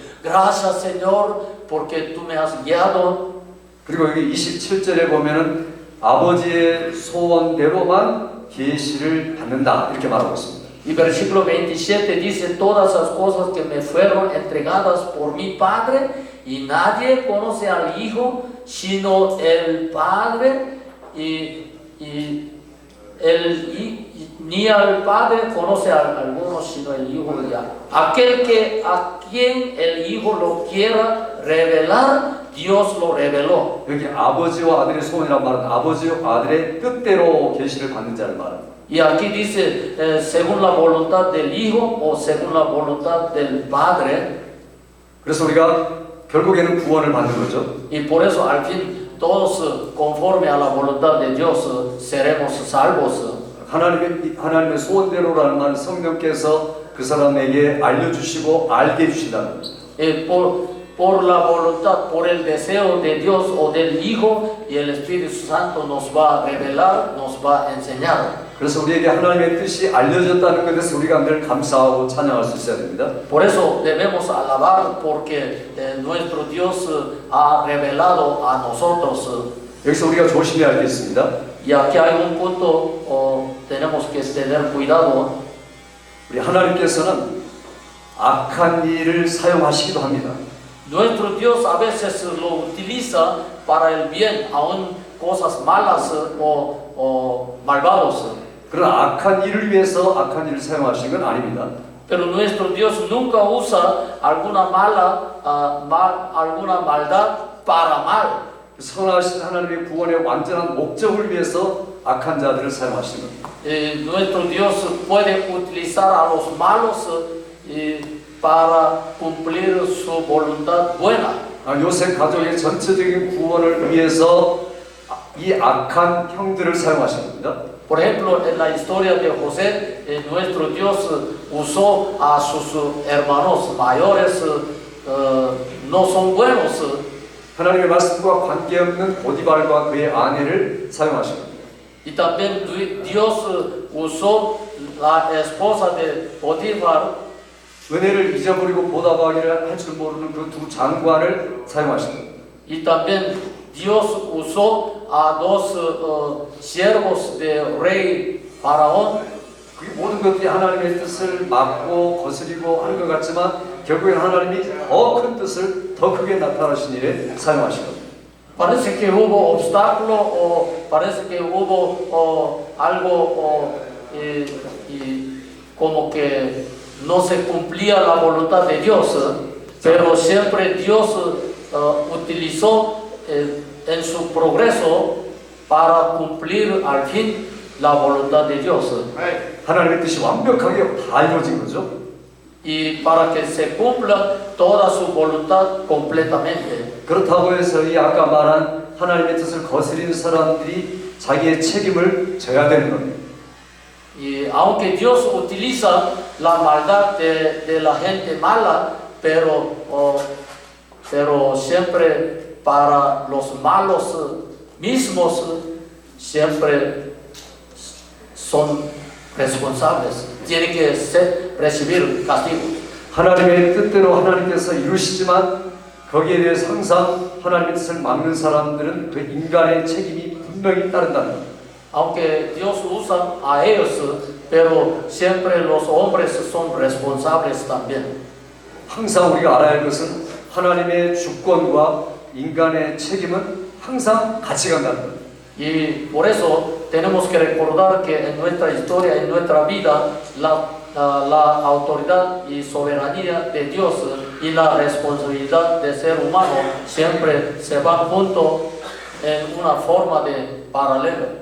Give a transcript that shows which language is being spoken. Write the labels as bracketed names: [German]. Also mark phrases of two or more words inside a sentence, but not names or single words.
[Spanish] Gracias Señor, porque tú me has guiado. [Korean] 그리고 여기 27절에 보면은 아버지의 소원대로만 계시를 받는다 이렇게 말하고 있습니다. [Spanish] Y versículo 27 dice, todas las cosas que me fueron entregadas por mi Padre, y nadie conoce al Hijo sino el Padre, ni al Padre conoce a alguno sino el Hijo ya. Aquel que a quien el Hijo lo quiera revelar, Dios lo reveló. [Korean] 여기 아버지와 아들의 소원이란 말은 아버지와 아들의 뜻대로 계시를 받는 자를 말합니다. [Spanish] Y aquí dice, según la voluntad del Hijo o según la voluntad del Padre. [Korean] 그래서 우리가 결국에는 구원을 받는 거죠. [Spanish] Y por eso al fin todos conforme a la voluntad de Dios seremos salvos. [Korean] 하나님의 소원대로라는 말은 성령께서 그 사람에게 알려주시고 알게 해주신다는 겁니다. [Spanish] Por la voluntad, por el deseo de Dios o del Hijo, y el Espíritu Santo nos va a revelar, nos va a enseñar. [Korean] 그래서 우리에게 하나님의 뜻이 알려졌다는 것에서 우리가 늘 감사하고 찬양할 수 있어야 됩니다. [Spanish] Por eso debemos alabar porque nuestro Dios ha revelado a nosotros. [Korean] 여기서 우리가 조심해야 할 게 있습니다. [Spanish] Y aquí hay un punto, tenemos que tener cuidado. [Korean] 우리 하나님께서는 악한 일을 사용하시기도 합니다. [Spanish] Nuestro Dios a veces lo utiliza para el bien, aun cosas malas o malvados. [Korean] 그러나 악한 일을 위해서 악한 일을 사용하시는 건 아닙니다. [Spanish] Pero nuestro Dios nunca usa alguna maldad para mal. [Korean] 선하신 하나님의 구원의 완전한 목적을 위해서 악한 자들을 사용하시는 겁니다. [Spanish] Nuestro Dios puede utilizar a los malos para cumplir su voluntad buena. [Korean] 요셉 가족의 전체적인 구원을 위해서 이 악한 형들을 사용하신 겁니다. [Spanish] Por ejemplo, en la historia de José, nuestro Dios usó a sus hermanos mayores, no son buenos. [Korean] 하나님의 말씀과 관계없는 보디발과 그의 아내를 사용하신 겁니다. [Spanish] Y también Dios usó la esposa de Potifar. [Korean] 은혜를 잊어버리고 보답하기를 할 줄 모르는 그 두 장관을 사용하신 겁니다. [Spanish] Y también Dios usó a dos siervos del rey Faraón. [Korean] 그 모든 것들이 하나님의 뜻을 막고 거스리고 하는 것 같지만 결국엔 하나님이 더 큰 뜻을 더 크게 나타나신 일에 사용하신 겁니다. [Spanish] Parece que hubo obstáculo o parece que hubo algo como que no se cumplía la voluntad de Dios, pero siempre Dios utilizó en su progreso para cumplir al fin la voluntad de Dios. [Korean] 하나님의 뜻이 완벽하게 다 이루어진 거죠. [Spanish] Y para que se cumpla toda su voluntad completamente. [Korean] 그렇다고 해서 이 아까 말한 하나님의 뜻을 거스리는 사람들이 자기의 책임을 져야 되는 겁니다. [Spanish] Y aunque Dios utiliza la maldad de la gente mala, pero siempre para los malos mismos siempre son responsables. Tienen que recibir castigo. [Korean] 하나님의 뜻대로 하나님께서 이루시지만 거기에 대해서 항상 하나님의 뜻을 막는 사람들은 그 인간의 책임이 분명히 따른다는 겁니다. [Spanish] Aunque Dios usa a ellos, pero siempre los hombres son responsables también. [Korean] 항상 우리가 알아야 할 것은 하나님의 주권과 인간의 책임은 항상 같이 간다는 겁니다. [Spanish] Y por eso tenemos que recordar que en nuestra historia, en nuestra vida, la autoridad y soberanía de Dios y la responsabilidad del ser humano siempre se van juntos en una forma de paralelo.